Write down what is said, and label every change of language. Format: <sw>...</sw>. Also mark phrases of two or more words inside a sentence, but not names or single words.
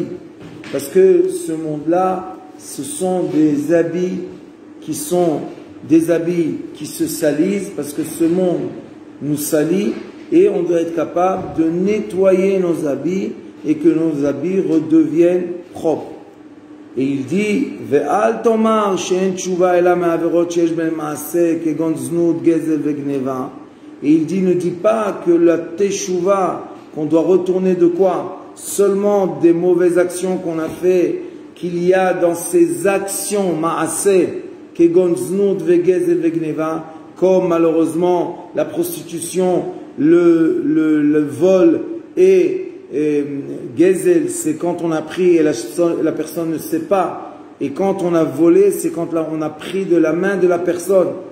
<fr>Parce que ce monde-là, ce sont des habits qui sont des habits qui se salissent, parce que ce monde nous salit, et on doit être capable de nettoyer nos habits et que nos habits redeviennent propres. Et il dit,</fr> <he>ואל תאמר שאין תשובה אלא מעבירות שיש בהן מעשה כגון זנות גזל וגניבה.</he> <fr>Et il dit, ne dis pas que la teshuva, qu'on doit retourner de quoi? Seulement des mauvaises actions qu'on a fait, qu'il y a dans ces actions ma'aseh comme malheureusement la prostitution, le vol et gezel, c'est quand on a pris et la personne ne sait pas, et quand on a volé, c'est quand on a pris de la main de la personne.</fr>